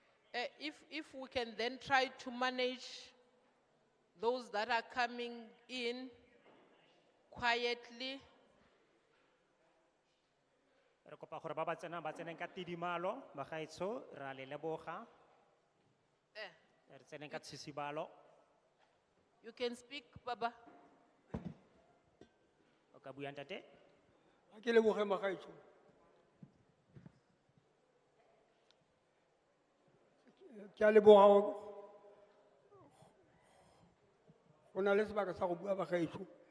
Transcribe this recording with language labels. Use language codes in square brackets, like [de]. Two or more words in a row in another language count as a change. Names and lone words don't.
[en] if we can then try to manage those that are coming in quietly. [tn] Re kopa gore ba tsenang ka tidimalo, bagaetsho, ra le leboga. Re tseneng ka tshisibalo. [en] You can speak, Baba. [tn] O ka bua ntate. Ha ke leboge magaetsho. Ke a leboga go na le sebaka sa go bua bagaetsho.